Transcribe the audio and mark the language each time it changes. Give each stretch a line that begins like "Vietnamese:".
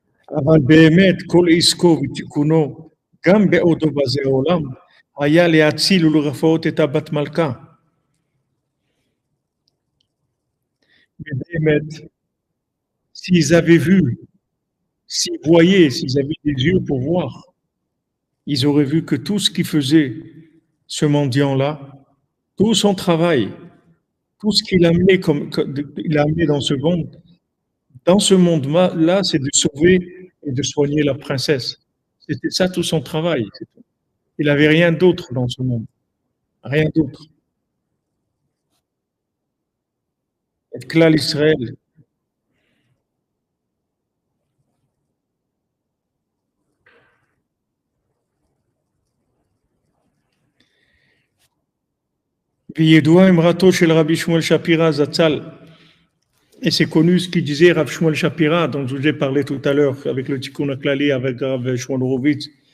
Hebrew: אבל באמת כל עסקו ותיקונו, גם בעודו בזה העולם, היה להציל ולרפאות את הבת מלכה. באמת,
French: s'ils avaient vu, s'ils voyaient, s'ils avaient des yeux pour voir, ils auraient vu que tout ce qu'il faisait, ce mendiant-là, tout son travail, tout ce qu'il a amené, il a amené dans ce monde-là, c'est de sauver et de soigner la princesse. C'était ça tout son travail. Il n'avait rien d'autre dans ce monde. Rien d'autre. Et Klal Israël.
Hebrew: וידועה אמרתו של רבי שמואל שפירא זצ"ל.
French: Et c'est connu ce qu'il disait Rav Shmuel Shapira, dont je vous ai parlé tout à l'heure avec le Tikkun HaKlali, avec Rav Shmuel Horovitz.